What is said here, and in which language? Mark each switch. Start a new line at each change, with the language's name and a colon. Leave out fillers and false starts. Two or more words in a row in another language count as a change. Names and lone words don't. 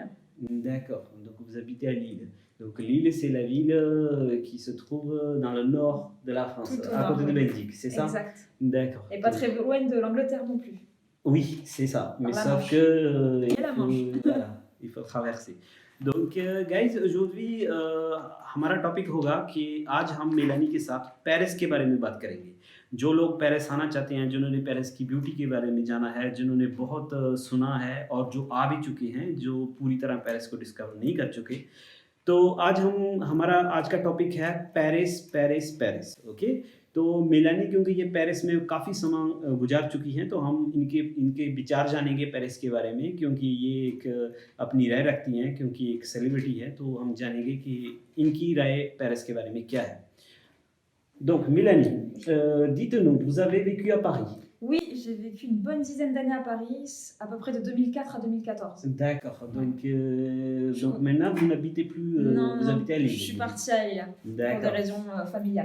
French: D'accord, donc vous habitez à Lille. Donc Lille, c'est la ville qui se trouve dans le nord de la France, Tout au à nord, côté de oui. Belgique, c'est ça? Exact. D'accord. Et pas très loin de l'Angleterre non plus. Oui, c'est ça, mais Par la sauf Manche. que Et la Manche. voilà, il faut traverser. Donc guys, aujourd'hui
Hindi: हमारा टॉपिक होगा कि आज हम मेलानी के साथ पेरिस के बारे में बात करेंगे। जो लोग पेरिस आना चाहते हैं, जिन्होंने पेरिस की ब्यूटी के बारे में जाना है, जिन्होंने बहुत सुना है और जो आ भी चुके हैं, जो पूरी तरह पेरिस को डिस्कवर नहीं कर चुके। तो आज हमारा आज का टॉपिक है पेरिस, पेरिस, पेरिस। ओके, तो मेलानी क्योंकि ये पेरिस में काफ़ी समय गुजार चुकी हैं, तो हम इनके विचार जानेंगे पेरिस के बारे में, क्योंकि ये एक अपनी राय रखती हैं, क्योंकि एक सेलिब्रिटी है, तो हम जानेंगे कि इनकी राय पेरिस के बारे में क्या है।
French: Donc Mélanie, dites-nous, vous avez vécu à Paris? Oui, j'ai vécu une bonne dizaine d'années à Paris, à peu près de 2004 à 2014. D'accord, donc maintenant vous n'habitez plus, Non, vous habitez à Lille. je suis partie à Lille pour des D'accord. raisons familiales.